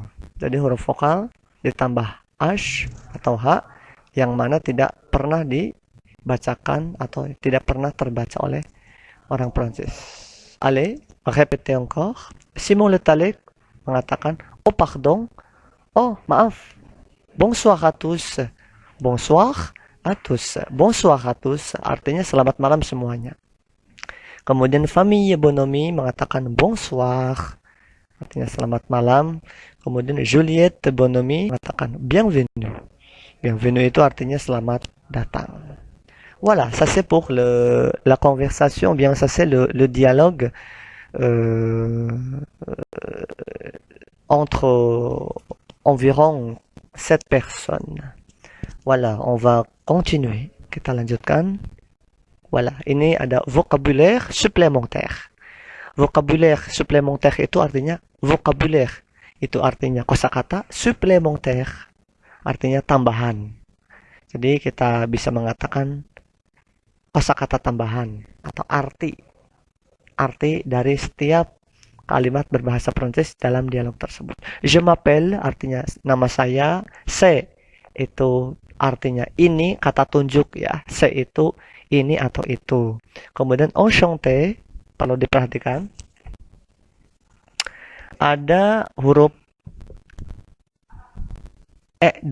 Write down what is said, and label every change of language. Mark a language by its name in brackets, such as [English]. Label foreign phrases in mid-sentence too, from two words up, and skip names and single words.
[Indonesian] Jadi huruf vokal ditambah h atau h yang mana tidak pernah dibacakan atau tidak pernah terbaca oleh orang Prancis. [French] Allez, répétez encore. [Indonesian] Simon Le Talek mengatakan [French] oh pardon, [Indonesian] oh maaf, [French] bonsoir à tous. Bonsoir à tous. Bonsoir à tous [Indonesian] artinya selamat malam semuanya. Kemudian famille Bonhomie mengatakan bonsoir, artinya selamat malam. Kemudian Juliette Bonhomie mengatakan bienvenue. Bienvenue itu artinya selamat datang. [French] Voilà, ça c'est pour la conversation, bien ça c'est le dialogue entre environ 7 personnes. Voilà, on va continuer. [Indonesian] Kita lanjutkan. Voilà, ini ada [French] vocabulaire supplémentaire. Vocabulaire supplémentaire [Indonesian] itu artinya [French] vocabulaire. [Indonesian] Itu artinya kosakata, supplémentaire artinya tambahan. Jadi kita bisa mengatakan kosakata tambahan atau arti dari setiap kalimat berbahasa Prancis dalam dialog tersebut. [French] Je m'appelle [Indonesian] artinya nama saya, c'est itu artinya ini, kata tunjuk ya, c'est itu ini atau itu. Kemudian enchanté, kalau diperhatikan ada huruf E2.